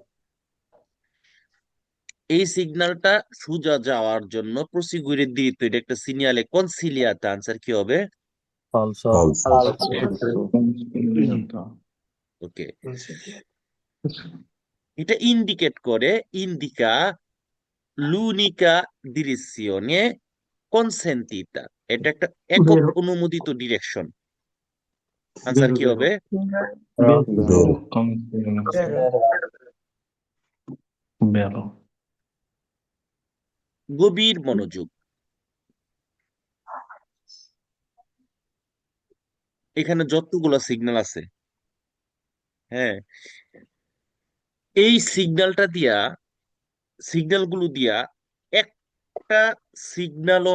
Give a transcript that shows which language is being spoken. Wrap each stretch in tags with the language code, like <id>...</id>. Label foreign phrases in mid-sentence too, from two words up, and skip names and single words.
<bn>এই সিগন্যালটা সোজা যাওয়ার জন্য</bn> <it>proseguire diritto,</it> <bn>এটা একটা</bn> <it>segnale consigliato.</it> <bn>আনসার কি হবে?</bn> <it>Falso. Consigliato.</it> <bn>ওকে, এটা ইন্ডিকেট করে,</bn> <it>indica l'unica direzione consentita,</it> <bn>এটা একটা একক বেরো অনুমোদিত ডিরেকশন। আনসার কি হবে?</bn> <it>Vero. Consigliato. Vero.</it> <bn>গভীর মনোযোগ। এখানে যতগুলো সিগন্যাল আছে, হ্যাঁ, এই সিগন্যালগুলো দিয়া একটা সিগন্যালও</bn>